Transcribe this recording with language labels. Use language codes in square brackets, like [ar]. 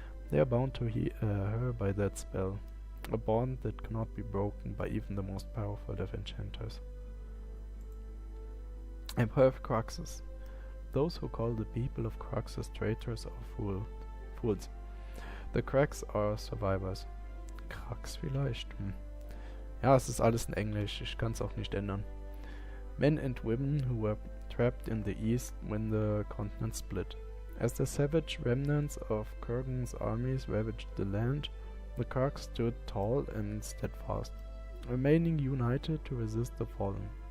[en] They are bound to her by that spell, a bond that cannot be broken by even the most powerful of enchanters. Empire of Cruxes. Those who call the people of Cruxes traitors are fools. The cracks are survivors. [de] Cracks vielleicht? Ja, es ist alles in Englisch. Ich kann es auch nicht ändern. [en] Men and women who were trapped in the east when the continent split. As the savage remnants of Kurgan's armies ravaged the land, the cracks stood tall and steadfast, remaining united to resist the fallen.